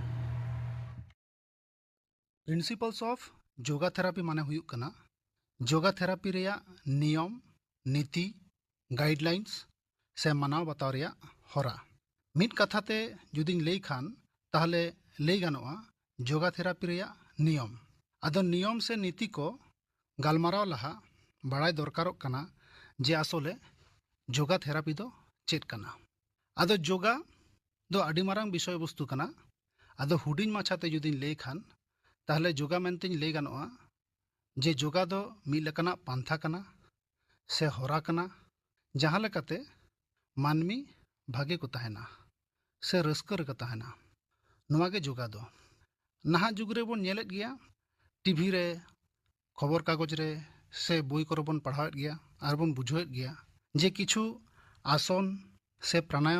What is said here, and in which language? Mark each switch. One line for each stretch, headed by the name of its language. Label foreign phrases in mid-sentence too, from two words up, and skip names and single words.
English: principles of yoga therapy
Santali: माने हुयुक कना
English: yoga therapy
Santali: रेया नियम नीति गाइडलाइंस से मानाव बताव रेया हरा मिट कथाते जुदिन लई खान ताहले लई गानोआ
English: yoga therapy
Santali: रेया नियम आदो नियम से नीति को गालमाराव लहा बड़ाई दरकारोग कना जे आसोले
English: yoga therapy
Santali: दो चेत कना आदो योगा ᱫᱚ ᱟᱹᱰᱤ ᱢᱟᱨᱟᱝ ᱵᱤᱥᱚᱭ ᱵᱚᱥᱛᱩ ᱠᱟᱱᱟ ᱟᱫᱚ ᱦᱩᱰᱤᱧ ᱢᱟᱪᱷᱟᱛᱮ ᱡᱩᱫᱤᱧ ᱞᱟᱹᱭ ᱠᱷᱟᱱ ᱛᱟᱦᱞᱮ ᱡᱳᱜᱟ ᱢᱮᱱᱛᱮᱧ ᱞᱟᱹᱭ ᱜᱟᱱᱚᱜᱼᱟ ᱡᱮ ᱡᱳᱜᱟ ᱫᱚ ᱢᱤᱫ ᱞᱮᱠᱟᱱᱟᱜ ᱯᱟᱱᱛᱷᱟ ᱠᱟᱱᱟ ᱥᱮ ᱦᱚᱨᱟ ᱠᱟᱱᱟ ᱡᱟᱦᱟᱸ ᱞᱮᱠᱟᱛᱮ ᱢᱟᱹᱱᱢᱤ ᱵᱷᱟᱜᱮ ᱠᱚ ᱛᱟᱦᱮᱱᱟ ᱥᱮ ᱨᱟᱹᱥᱠᱟᱹ ᱨᱮᱠᱚ ᱛᱟᱦᱮᱱᱟ ᱱᱚᱣᱟ ᱜᱮ ᱡᱳᱜᱟ ᱫᱚ ᱱᱟᱦᱟᱜ ᱡᱩᱜᱽ ᱨᱮᱵᱚᱱ ᱧᱮᱞᱮᱫ ᱜᱮᱭᱟ ᱴᱤᱵᱷᱤ ᱨᱮ ᱠᱷᱚᱵᱚᱨ ᱠᱟᱜᱚᱡᱽ ᱨᱮ ᱥᱮ ᱵᱳᱭ ᱠᱚᱨᱮ ᱵᱚᱱ ᱯᱟᱲᱦᱟᱣᱮᱫ ᱜᱮᱭᱟ ᱟᱨ ᱵᱚᱱ ᱵᱩᱡᱷᱟᱹᱣᱮᱫ ᱜᱮᱭᱟ ᱡᱮ ᱠᱤᱪᱷᱩ ᱟᱥᱚᱱ ᱥᱮ ᱯᱨᱟᱱᱟᱭᱟᱢ